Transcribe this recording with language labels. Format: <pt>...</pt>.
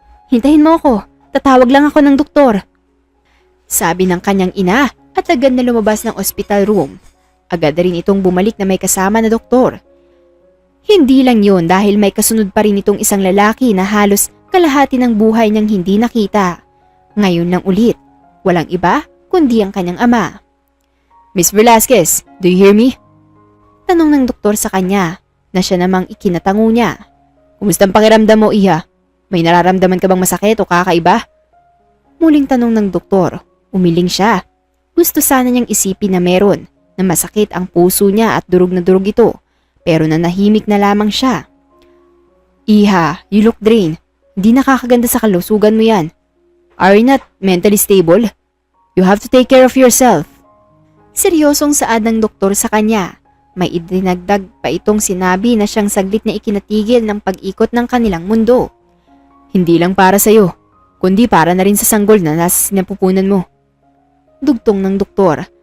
<tl>Hintayin mo ako, tatawag lang ako ng doktor. Sabi ng kanyang ina at agad na lumabas ng hospital room. Agad na rin itong bumalik na may kasama na doktor. Hindi lang yun dahil may kasunod pa rin itong isang lalaki na halos kalahati ng buhay niyang hindi nakita. Ngayon lang ulit, walang iba kundi ang kanyang ama.</tl> <en>Miss Velasquez, do you hear me?</en> <tl>Tanong ng doktor sa kanya na siya namang ikinatango niya. Kumusta ang pakiramdam mo, Iha? May nararamdaman ka bang masakit o kakaiba? Muling tanong ng doktor. Umiling siya. Gusto sana niyang isipin na meron, na masakit ang puso niya at durog na durog ito. Pero nanahimik na lamang siya. Iha,</tl> <en>you look drained.</en> <tl>Hindi nakakaganda sa kalusugan mo yan.</tl> <en>Are you not mentally stable? You have to take care of yourself.</en> <tl>Seryosong saad ng doktor sa kanya. May idinagdag pa itong sinabi na siyang saglit na ikinatigil ng pag-ikot ng kanilang mundo. Hindi lang para sa'yo, kundi para na rin sa sanggol na nasa sinapupunan mo. Dugtong ng doktor.</tl>